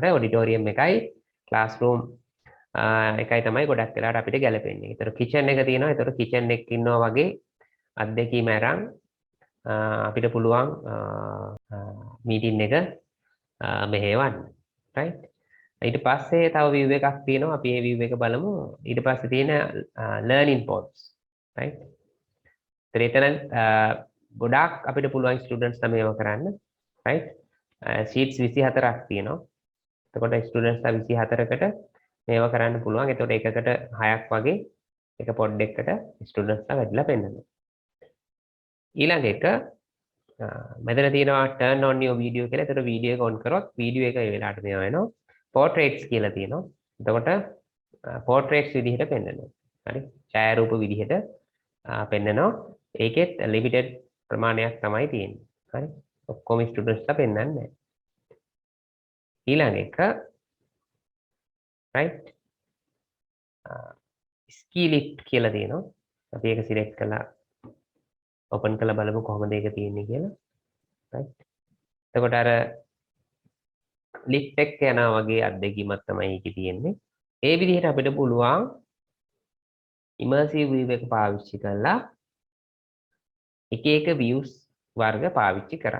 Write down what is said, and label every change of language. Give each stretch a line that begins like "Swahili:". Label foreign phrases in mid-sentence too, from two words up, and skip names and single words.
Sinhala: auditorium එකයි classroom එකයි තමයි ගොඩක් වෙලාවට අපිට ගැලපෙන්නේ. ඒතර kitchen එක තියෙනවා. ඒතර kitchen එකක ඉන්නවා වගේ අත්දැකීම අරන් අපිට පුළුවන් මීටින් එක මෙහෙවන්න. right? ඊට පස්සේ තව view එකක් තියෙනවා. අපි මේ view එක බලමු. ඊට පස්සේ තියෙන
English: learning pods.
Sinhala: right? ඒතර ගොඩාක් අපිට පුළුවන් ස්ටුඩන්ට්ස් ලා මේව කරන්න. right? sheets 24ක් තියෙනවා. එතකොට ස්ටුඩන්ට්ස් ලා 24කට මේව කරන්න පුළුවන්. එතකොට එකකට 6ක් වගේ එක පොඩ් එකකට ස්ටුඩන්ට්ස් ලා වැඩිලා පෙන්නනවා. ඊළඟ එක මෙතන තියෙනවා
English: turn on your video
Sinhala: කියලා. ඒතර වීඩියෝ එක on කරොත් වීඩියෝ එක ඒ වෙලාවට මේව වෙනවා. portraits කියලා තියෙනවා. එතකොට portraits විදිහට පෙන්නනවා. හරි? ඡායාරූප විදිහට පෙන්නනවා. ඒකෙත් limited ප්‍රමාණයක් තමයි තියෙන්නේ. හරි. ඔක්කොම ස්ටුඩන්ට්ස්ලා පෙන්නන්නේ නැහැ. ඊළඟ එක
English: right ski lift
Sinhala: කියලා තියෙනවා. අපි ඒක සිලෙක්ට් කරලා ඕපන් කරලා බලමු කොහොමද ඒක තියෙන්නේ කියලා.
English: right.
Sinhala: එතකොට අර ලිෆ්ට් එක යනවා වගේ අත්දැකීමක් තමයි ඒකේ තියෙන්නේ. ඒ විදිහට අපිට පුළුවන්
English: immersive view
Sinhala: එක පාවිච්චි කරලා එක එක views වර්ග පාවිච්චි කරන්න.